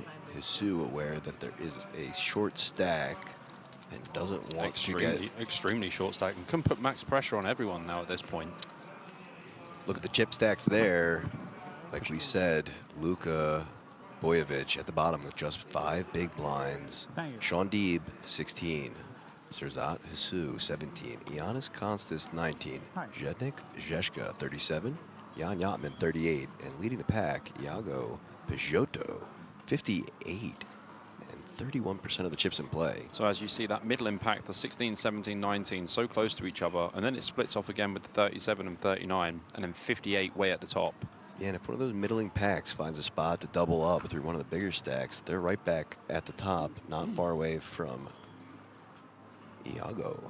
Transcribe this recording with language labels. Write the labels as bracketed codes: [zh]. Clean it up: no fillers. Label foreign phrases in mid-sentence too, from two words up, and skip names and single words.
[en] Jesus aware that there is a short stack and doesn't want to get... Extremely short stack and can put max pressure on everyone now at this point. Look at the chip stacks there. Like we said, Luka Bojovic at the bottom with just 5 big blinds. Sean Deeb, 16. Serzat Jesus, 17. Giannis Konstas, 19. Zednik Zheshka, 37. Jan Yatman, 38. And leading the pack, Iago Peugeot, 58. And 31% of the chips in play. So as you see that middle impact, the 16, 17, 19, so close to each other, and then it splits off again with the 37 and 39, and then 58 way at the top. Yeah, and if one of those middling packs finds a spot to double up through one of the bigger stacks, they're right back at the top, not far away from Iago.